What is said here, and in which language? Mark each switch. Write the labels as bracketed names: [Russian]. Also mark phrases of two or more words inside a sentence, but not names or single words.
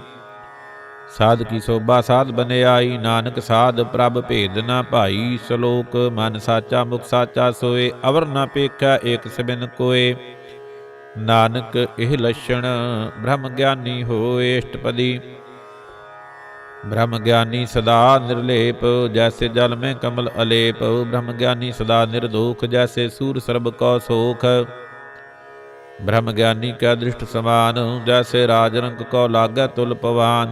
[Punjabi] ਸਾਧ ਕੀ ਸੋਭਾ ਸਾਧ ਬਨਿਆਈ, ਨਾਨਕ ਸਾਧ ਪ੍ਰਭ ਭੇਦ ਨਾ ਭਾਈ। ਸ਼ਲੋਕ ਮਨ ਸਾਚਾ ਮੁਖ ਸਾਚਾ ਸੋਏ, ਅਵਰ ਨਾ ਪੇਖਿਆ ਏਕ ਸਬਿਨ ਕੋਏ। ਨਾਨਕ ਇਹ ਲਛਣ ਬ੍ਰਹਮ ਗਿਆਨੀ ਹੋਏ। ਅਸ਼ਟਪਦੀ। ਬ੍ਰਹਮ ਗਿਆਨੀ ਸਦਾ ਨਿਰਲੇਪ, ਜੈਸੇ ਜਲ ਮੇਂ ਕਮਲ ਅਲੇਪ। ਬ੍ਰਹਮ ਗਿਆਨੀ ਸਦਾ ਨਿਰਦੋਖ, ਜੈਸੇ ਸੂਰ ਸਰਬ ਕੌ ਸੋਖ। ਬ੍ਰਹਮ ਗਿਆਨੀ ਕੈ ਦ੍ਰਿਸਟ ਸਮਾਨ, ਜੈਸੇ ਰਾਜਰੰਗ ਕੋ ਲਾਗੈ ਤੁਲ ਪਵਾਨ।